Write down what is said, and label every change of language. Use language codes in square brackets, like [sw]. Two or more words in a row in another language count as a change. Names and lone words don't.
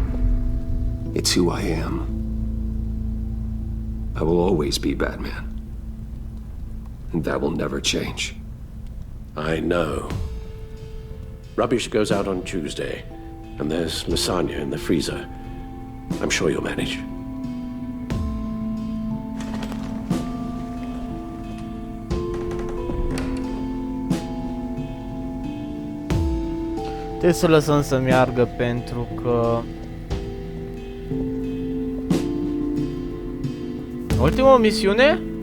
[en] It's who I am. I will always be Batman. And that will never change. I know. Rubbish goes out on Tuesday, and there's lasagna in the freezer. I'm sure you'll manage. [ro] Trebuie să lăsăm să meargă pentru că... Ultima misiune?